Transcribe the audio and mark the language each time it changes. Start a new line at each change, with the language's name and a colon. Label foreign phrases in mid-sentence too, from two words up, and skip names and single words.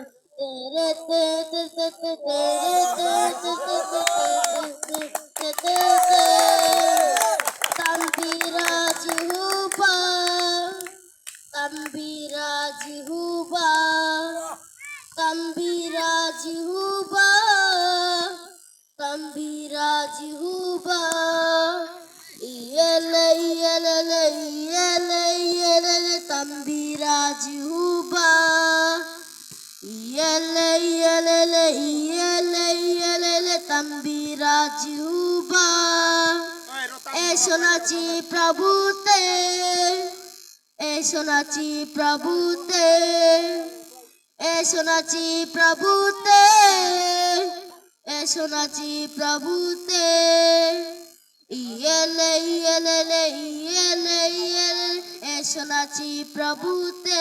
Shona: তেরে তে তে তে তে তেরে তে তে তে তে তে তে তে Tambira Jehuba, Tambira Jehuba, Tambira Jehuba, Tambira Jehuba. Yele yele yele yele Tambira Jehuba. Yele yele yele yele Tambira Jehuba.
Bangla: এসো নাচি প্রভুতে, এসো নাচি প্রভুতে, এসো নাচি প্রভুতে, এসো নাচি প্রভুতে। ইয়েলে ইয়েলে ইয়েলে ইয়েলে এসো নাচি প্রভুতে।